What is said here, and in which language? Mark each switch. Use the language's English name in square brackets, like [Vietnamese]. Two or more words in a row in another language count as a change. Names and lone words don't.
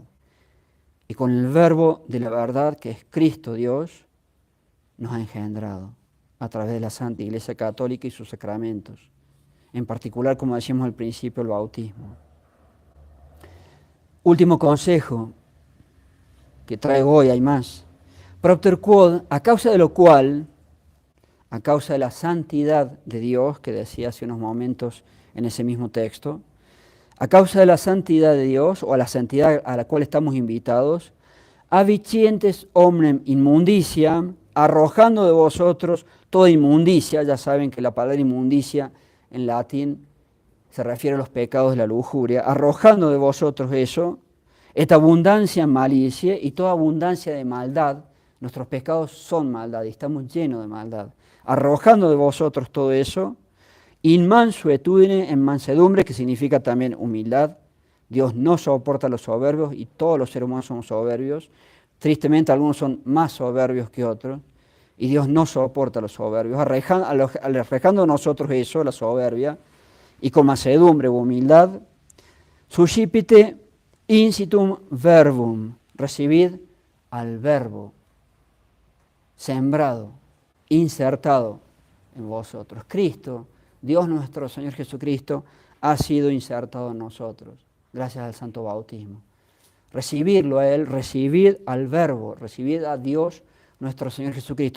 [Spanish] Y con el verbo de la verdad, que es Cristo Dios, nos ha engendrado a través de la Santa Iglesia Católica y sus sacramentos. En particular, como decíamos al principio, el bautismo. Último consejo que traigo hoy, hay más. [Latin] Propter quod, [Spanish] a causa de lo cual, a causa de la santidad de Dios, que decía hace unos momentos en ese mismo texto, a causa de la santidad de Dios, o a la santidad a la cual estamos invitados, [Latin] avicientes omnem inmundiciam, [Spanish] arrojando de vosotros toda inmundicia. Ya saben que la palabra inmundicia en latín se refiere a los pecados de la lujuria, arrojando de vosotros eso, esta abundancia en malicia y toda abundancia de maldad. Nuestros pecados son maldad y estamos llenos de maldad. Arrojando de vosotros todo eso, [Latin] in mansuetudine, [Spanish] en mansedumbre, que significa también humildad. Dios no soporta a los soberbios y todos los seres humanos somos soberbios. Tristemente algunos son más soberbios que otros y Dios no soporta a los soberbios. Arrojando a nosotros eso, la soberbia, y con mansedumbre u humildad, [Latin] suscipite incitum verbum, [Spanish] recibid al verbo, sembrado, insertado en vosotros. Cristo, Dios nuestro Señor Jesucristo, ha sido insertado en nosotros, gracias al santo bautismo. Recibirlo a Él, recibid al verbo, recibid a Dios nuestro Señor Jesucristo.